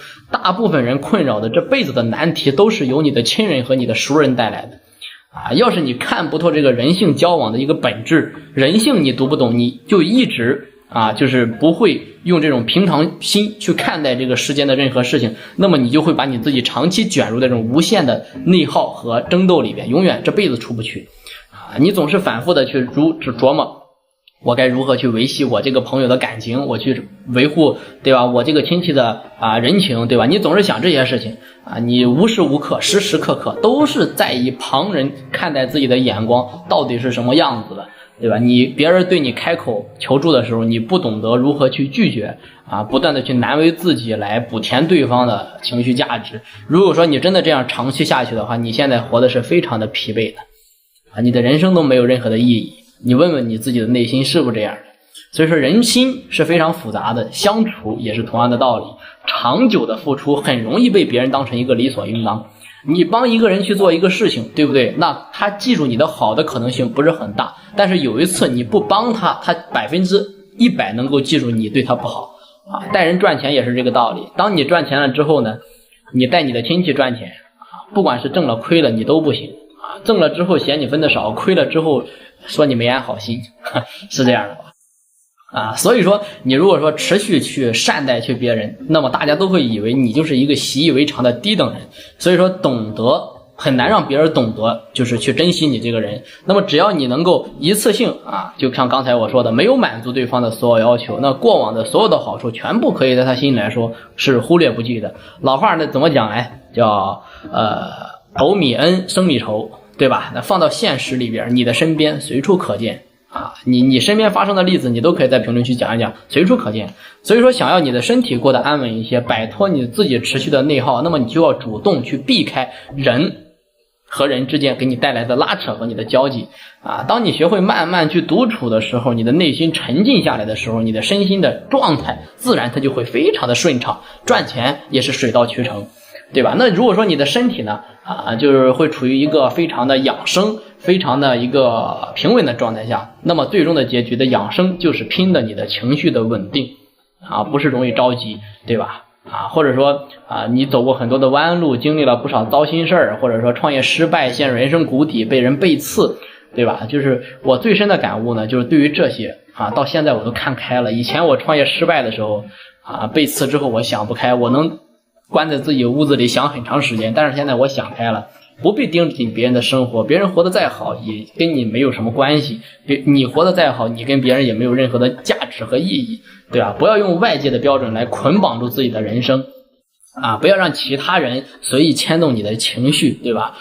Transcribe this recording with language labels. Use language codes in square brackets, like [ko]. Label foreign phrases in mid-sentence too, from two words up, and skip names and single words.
[zh] 大部分人困擾的這輩子的難題，都是由你的親人和你的熟人帶來的啊。要是你看不透這個人性交往的一個本質，人性你讀不懂，你就一直就是不會用這種平常心去看待這個世間的任何事情，那麼你就會把你自己長期捲入這種無限的內耗和爭鬥裡邊，永遠這輩子出不去啊。你總是反復的去琢磨，我該如何去維繫我這個朋友的感情，我去維護，對吧？我這個親戚的人情，对吧？你總是想這些事情啊，你無時無刻、時時刻刻都是在以旁人看待自己的眼光到底是什麼樣子的，对吧？別人對你開口求助的時候，你不懂得如何去拒絕啊，不斷的去難為自己來補填對方的情緒價值。如果說你真的這樣長期下去的話，你現在活的是非常的疲憊的啊，你的人生都沒有任何的意義。你問問你自己的內心是不是這樣的？所以說人心是非常複雜的，相處也是同樣的道理。長久的付出很容易被別人當成一個理所應當你幫一個人去做一個事情，對不對？那他記住你的好的可能性不是很大，但是有一次你不幫他，他100%能夠記住你對他不好啊。帶人賺錢也是這個道理，當你賺錢了之後呢，你帶你的親戚賺錢啊，不管是掙了虧了你都不行啊，掙了之後嫌你分的少，虧了之後說你没安好心，是這樣的吧？啊，所以說你如果說持續去善待去別人，那麼大家都會以為你就是一個習以為常的低等人。所以說懂得很難讓別人懂得，就是去珍惜你這個人。那麼只要你能夠一次性啊，就像剛才我說的，沒有滿足對方的所有要求，那過往的所有的好處全部可以在他心裡來說是忽略不計的。老話呢怎麼講来，叫斗米恩生米仇，对吧？那放到现實裡邊，你的身邊隨處可見啊，你身邊發生的例子，你都可以在評論區講一講，隨處可見。所以說，想要你的身體過得安穩一些，擺脫你自己持續的內耗，那麼你就要主動去避開人和人之間給你帶來的拉扯和你的交際啊。當你學會慢慢去獨處的時候，你的內心沉靜下來的時候，你的身心的狀態自然它就會非常的順暢，賺錢也是水到渠成，對吧？那如果說你的身體呢就是會處於一個非常的養生，非常的一個平穩的狀態下，那麼最終的結局的養生就是拼的你的情緒的穩定啊，不是容易着急，对吧？或者說你走過很多的彎路，經歷了不少糟心事兒，或者說創業失敗，陷入人生谷底，被人背刺，对吧？就是我最深的感悟呢，就是对於這些到現在我都看開了。以前我創業失敗的時候被刺之後我想不開，我能關在自己屋子裡想很長時間，但是現在我想開了，不必盯緊別人的生活，別人活得再好也跟你沒有什麼關係，你活得再好，你跟別人也沒有任何的價值和意義，對吧？不要用外界的標準來捆綁住自己的人生不要讓其他人隨意牽動你的情緒，对吧？